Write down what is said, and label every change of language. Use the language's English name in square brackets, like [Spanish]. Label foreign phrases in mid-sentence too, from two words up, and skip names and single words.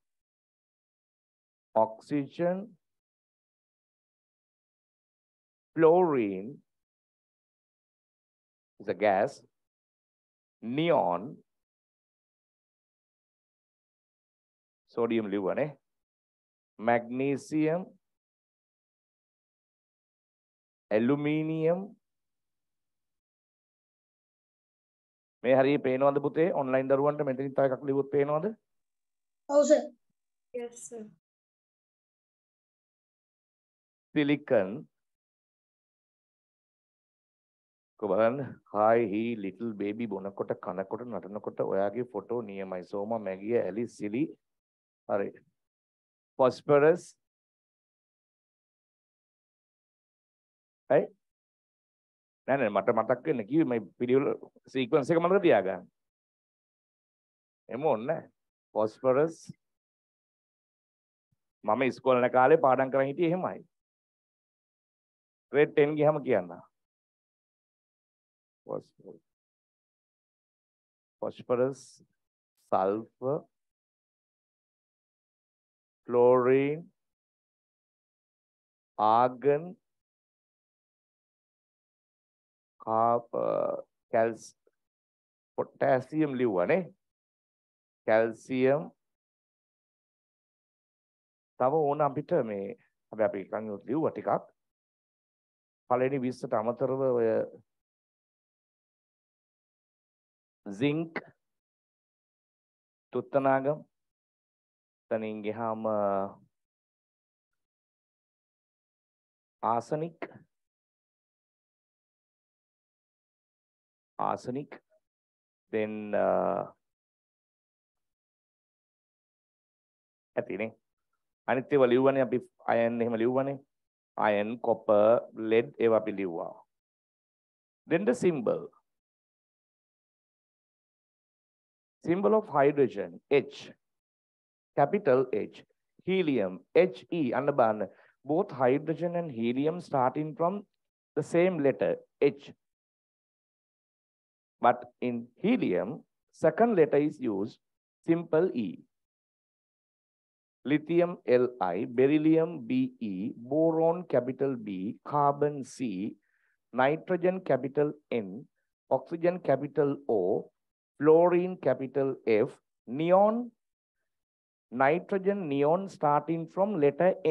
[English] oxygen, fluorine is a gas, neon, sodium liver, magnesium, aluminium. [Sinhala] මේ හරිය පේනවද පුතේ ඔන්ලයින් දරුවන්ට මෙතනින් තව එකක් ලිව්වොත් පේනවද? [English] Oh, sir. Yes, sir. Silicon. [Sinhala] බලන්න [English] hi he little baby [Sinhala] බොනකොට කනකොට නටනකොට ඔයාගේ ෆොටෝ නියමයි සෝමා මැගිය ඇලි සිලි හරි phosphorus නෑ මට මතක් වෙන්න කිව්වේ මේ පිළිවෙල සීක්වන්ස් එක මතක තියාගන්න එම ඔන්න phosphorus මම ඉස්කෝලේ යන කාලේ පාඩම් කරන් හිටියේ එහෙමයි. grade 10 ගියම කියන්න. [English] phosphorus, sulfur, chlorine, argon, potassium ලිව්වනේ. [Sinhala] calcium තව ඕන අපිට මේ හැබැයි අපි කන් ලිව්වා ටිකක්. පළවෙනි 20ට අමතරව ඔය zinc තුත්තනාගම් තනින් ගියාම arsenic then ඇතිනේ අනිත් ඒවා ලිව්වනේ අපි iron එහෙම ලිව්වනේ [English] iron copper lead [Sinhala] ඒවා අපි ලිව්වා then the [English] symbol of hydrogen H capital H helium He [Sinhala] අන්න බලන්න [English] both hydrogen and helium starting from the same letter H but in helium second letter is used simple E lithium Li beryllium Be boron capital B carbon C nitrogen capital N oxygen capital O fluorine capital F neon nitrogen neon starting from letter N.